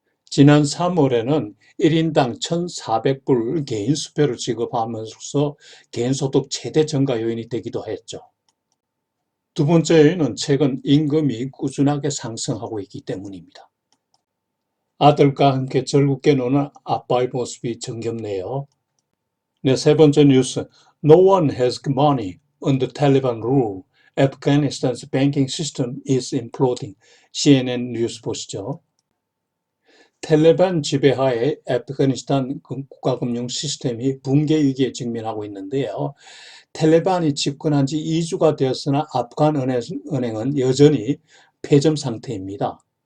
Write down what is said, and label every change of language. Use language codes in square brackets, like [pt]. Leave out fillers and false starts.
[ko] 지난 3월에는 1인당 1,400불 개인 수표를 지급하면서 개인소득 최대 증가 요인이 되기도 했죠. 두 번째 요인은 최근 임금이 꾸준하게 상승하고 있기 때문입니다. 아들과 함께 즐겁게 노는 아빠의 모습이 정겹네요. 네, 세 번째 뉴스. [en] No one has money under Taliban rule. Afghanistan's banking system is imploding. [ko] CNN 뉴스 보시죠. 텔레반 지배하에 아프가니스탄 국가금융 시스템이 붕괴 위기에 직면하고 있는데요. 텔레반이 집권한 지 2주가 되었으나 아프간 은행은 여전히 폐점 상태입니다.